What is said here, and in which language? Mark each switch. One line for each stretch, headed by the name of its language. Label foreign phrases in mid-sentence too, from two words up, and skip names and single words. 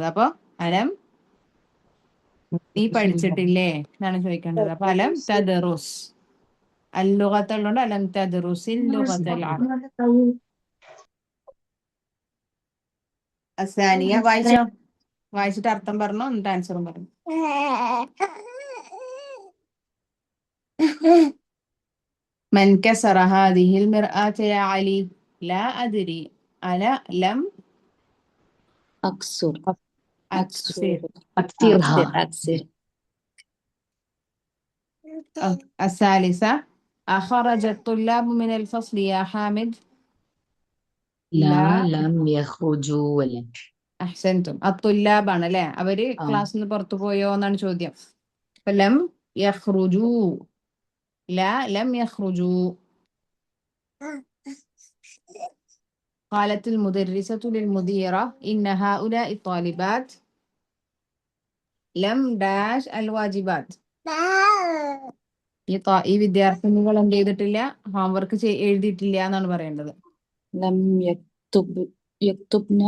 Malayalam: അപ്പൊ അലം നീ പഠിച്ചിട്ടില്ലേ എന്നാണ് ചോദിക്കേണ്ടത്. അപ്പൊ
Arabic: ألم تدرس
Malayalam: അൽ-ലുഗത്തുള്ളതുകൊണ്ട്
Arabic: ألم تدرس اللغة العرب.
Malayalam: അസാനിയ വായിച്ചോ, വായിച്ചിട്ട് അർത്ഥം പറഞ്ഞോ, എന്നിട്ട് ആൻസറും പറഞ്ഞു.
Arabic: من كسر هذه المرآة يا علي؟ لا أدري أنا لم അക്സുർ أكسر. അക്സിർഹാ. അക്സിർ. الثالثة أخرج الطلاب من الفصل يا حامد؟ لا لم يخرجوا അല്ലേ? أحسنتم. الطلاب
Malayalam: ആണ് അല്ലേ, അവര് ക്ലാസ്സിൽ നിന്ന് പുറത്തു പോയോ എന്നാണ് ചോദ്യം.
Arabic: അപ്പൊ لم يخرجوا، لا لم يخرجوا. قالت المدرسة للمديرة إن هؤلاء الطالبات لم داش الواجبات.
Malayalam: ഈ വിദ്യാർത്ഥിനികൾ എന്ത് ചെയ്തിട്ടില്ല? ഹോംവർക്ക് എഴുതിയിട്ടില്ല എന്നാണ് പറയേണ്ടത്.
Arabic: لم يكتبن